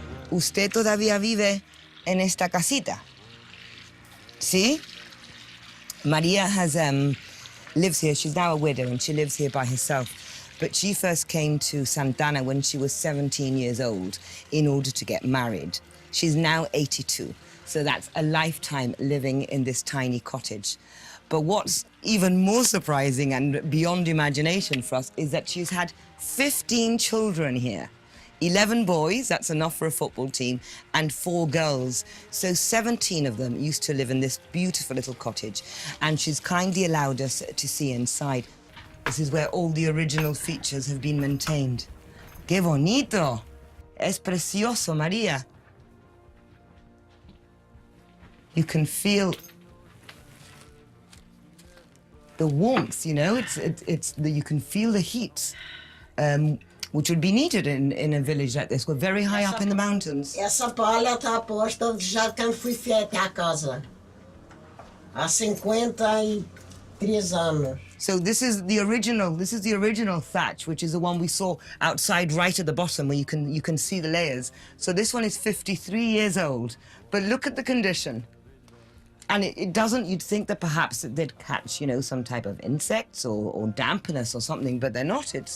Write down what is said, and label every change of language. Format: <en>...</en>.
<es>¿Usted todavía vive en esta casita? ¿Sí?</es> <en>Maria lives here. She's now a widow and she lives here by herself. But she first came to Santana when she was 17 years old in order to get married. She's now 82, so that's a lifetime living in this tiny cottage. But what's even more surprising and beyond imagination for us is that she's had 15 children here. 11 boys, that's enough for a football team, and 4 girls. So 17 of them used to live in this beautiful little cottage, and she's kindly allowed us to see inside. This is where all the original features have been maintained.</en> <es>¡Qué bonito! Es precioso, Maria.</es> <en>You can feel the warmth, you know, you can feel the heat. Which would be needed in a village like this. We're very high up in the mountains.</en> <pt>Essa palha está posta já quando fui até a casa. Há 53 anos.</pt> <en>So this is the original thatch, which is the one we saw outside right at the bottom where you can see the layers. So this one is 53 years old, but look at the condition. And it doesn't, you'd think that perhaps they'd catch, you know, some type of insects or dampness or something, but they're not.</en>